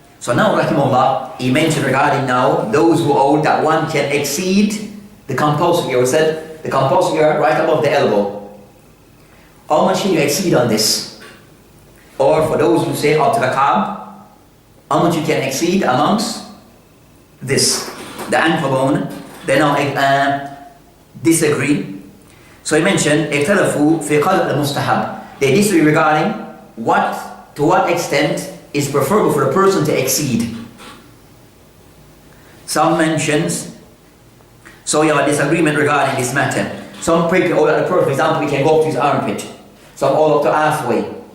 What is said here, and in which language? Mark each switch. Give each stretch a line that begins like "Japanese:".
English: So now, rahimahullah, he mentioned regarding now those who hold that one can exceed the compulsory area. We said the compulsory area right above the elbow. How much can you exceed on this? Or for those who say up to the calf, how much you can exceed amongst this, the ankle bone? They now disagree. So he mentioned
Arabic: اختلفوا في قدر المستحب.
English: They disagree regarding to what extent is preferable for a person to exceed. Some mentions, so you have a disagreement regarding this matter. Some people, for example, we can go up to his armpit. Some all up to halfway.